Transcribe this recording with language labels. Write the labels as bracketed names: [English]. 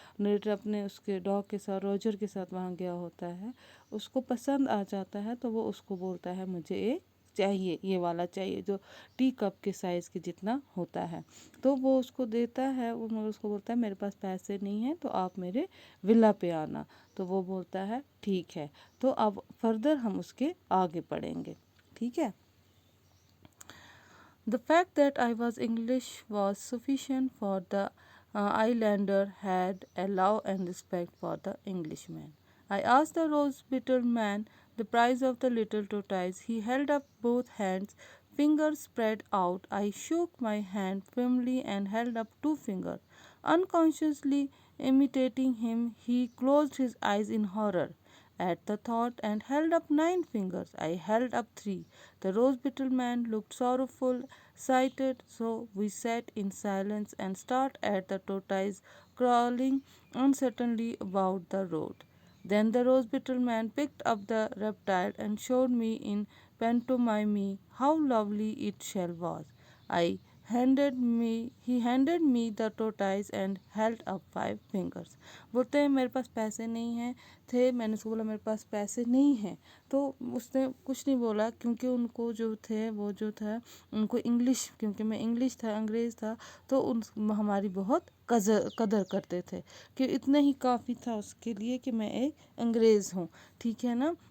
[Hindi] Narrator अपने उसके dog के साथ रोजर के साथ वहाँ गया होता है, उसको पसंद आ जाता है तो वो उसको बोलता है मुझे एक चाहिए, ये वाला चाहिए जो टी कप के साइज़ के जितना होता है। तो वो उसको देता है, वो मगर उसको बोलता है मेरे पास पैसे नहीं हैं तो आप मेरे विला पे आना। तो वो बोलता है ठीक है। तो अब फर्दर हम उसके आगे पढ़ेंगे, ठीक है। [English] The fact that I was English was sufficient for the islander had a love and respect for the Englishman. I asked the rose-petal man the price of the little tortoise. He held up both hands, fingers spread out. I shook my hand firmly and held up 2 fingers. Unconsciously imitating him, he closed his eyes in horror at the thought and held up 9 fingers. I held up 3. The rose beetle man looked sorrowful, sighted, so we sat in silence and stared at the tortoise crawling uncertainly about the road. Then the rose beetle man picked up the reptile and showed me in pantomime how lovely its shell was. He handed me the tortoise and held up 5 fingers. [Hindi] बोलते हैं मेरे पास पैसे नहीं हैं थे, मैंने उसको बोला मेरे पास पैसे नहीं हैं, तो उसने कुछ नहीं बोला क्योंकि उनको जो थे वो जो था उनको इंग्लिश, क्योंकि मैं इंग्लिश था अंग्रेज़ था तो उन हमारी बहुत कदर करते थे कि इतना ही काफ़ी था उसके लिए कि मैं एक अंग्रेज़ हूँ, ठीक है ना।